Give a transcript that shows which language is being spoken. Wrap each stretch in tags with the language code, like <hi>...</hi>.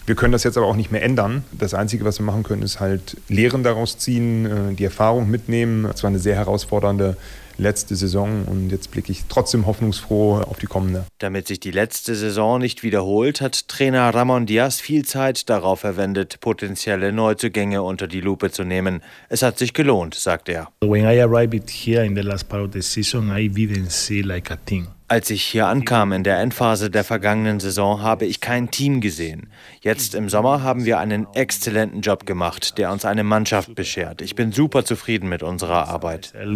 <de>Wir können das jetzt aber auch nicht mehr ändern. Das Einzige, was wir machen können, ist halt Lehren daraus ziehen, die Erfahrung mitnehmen. Es war eine sehr herausfordernde letzte Saison und jetzt blicke ich trotzdem hoffnungsfroh auf die kommende. Damit sich die letzte Saison nicht wiederholt, hat Trainer Ramon Diaz viel Zeit darauf verwendet, potenzielle Neuzugänge unter die Lupe zu nehmen. Es hat sich gelohnt, sagt er.</de> <en>When I arrived here in the last part of the season, I didn't see like a team.</en> <de>Als ich hier ankam in der Endphase der vergangenen Saison, habe ich kein Team gesehen. Jetzt im Sommer haben wir einen exzellenten Job gemacht, der uns eine Mannschaft beschert. Ich bin super zufrieden mit unserer Arbeit.</de>